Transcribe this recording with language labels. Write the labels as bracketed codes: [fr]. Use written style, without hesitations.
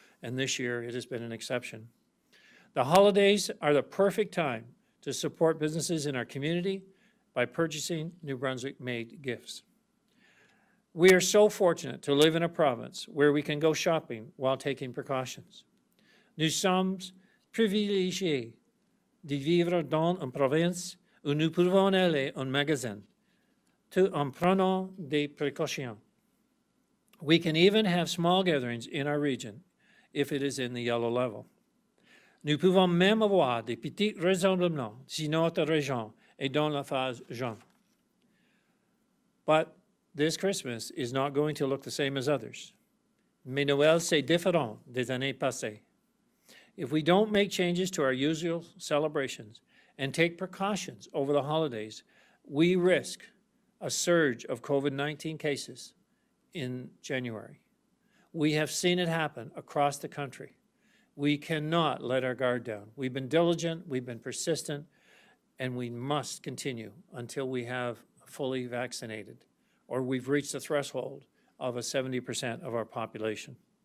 [en] And this year it has been an exception. The holidays are the perfect time to support businesses in our community by purchasing New Brunswick-made gifts. We are so fortunate to live in a province where we can go shopping while taking precautions. [fr] Nous sommes privilégiés de vivre dans une province où nous pouvons aller en magasin, tout en prenant des précautions. [en] We can even have small gatherings in our region if it is in the yellow level. [fr] Nous pouvons même avoir des petits rassemblements si notre région est dans la phase jaune. [en] But this Christmas is not going to look the same as others. [fr] Mais Noël, c'est différent des années passées. [en] If we don't make changes to our usual celebrations and take precautions over the holidays, we risk a surge of COVID-19 cases in January. We have seen it happen across the country. We cannot let our guard down. We've been diligent, we've been persistent, and we must continue until we have fully vaccinated, or we've reached the threshold of 70% of our population.